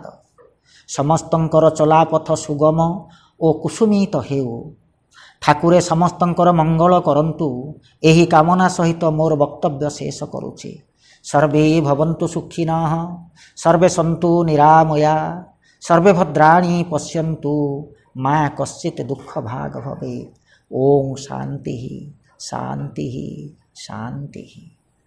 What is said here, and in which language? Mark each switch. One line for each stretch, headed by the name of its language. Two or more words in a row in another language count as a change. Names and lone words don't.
Odia: ସମସ୍ତଙ୍କର ଚଲାପଥ ସୁଗମ ଓ କୁସୁମିତ ହେଉ। ଠାକୁରେ ସମସ୍ତଙ୍କର ମଙ୍ଗଳ କରନ୍ତୁ। ଏହି କାମନା ସହିତ ମୋର ବକ୍ତବ୍ୟ ଶେଷ କରୁଛି।
Sanskrit: सर्वे भवन्तु सुखिनः, सर्वे सन्तु निरामया, सर्वे भद्राणि पश्यन्तु मा कश्चित् दुःख भाग भवेत्। ओम शांति शांति शांति।